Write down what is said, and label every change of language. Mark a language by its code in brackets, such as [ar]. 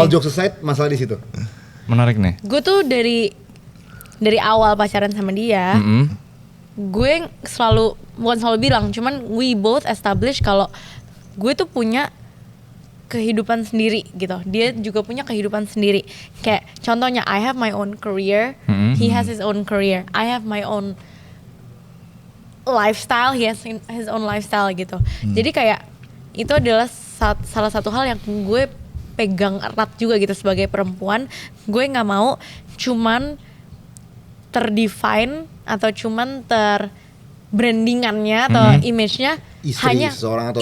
[en] All jokes aside, [id] masalah di situ. Menarik nih. Gue tuh dari awal pacaran sama dia, gue bukan selalu bilang, cuman [en] we both establish [id] kalau gue tuh punya kehidupan sendiri gitu. Dia juga punya kehidupan sendiri. [en] Kayak contohnya, I have my own career, he has his own career. I have my own lifestyle, he has his own lifestyle gitu. [id] Jadi kayak itu adalah salah satu hal yang gue pegang erat juga gitu sebagai perempuan. Gue nggak mau cuman terdefine atau cuman brandingannya atau image-nya Istri hanya seseorang atau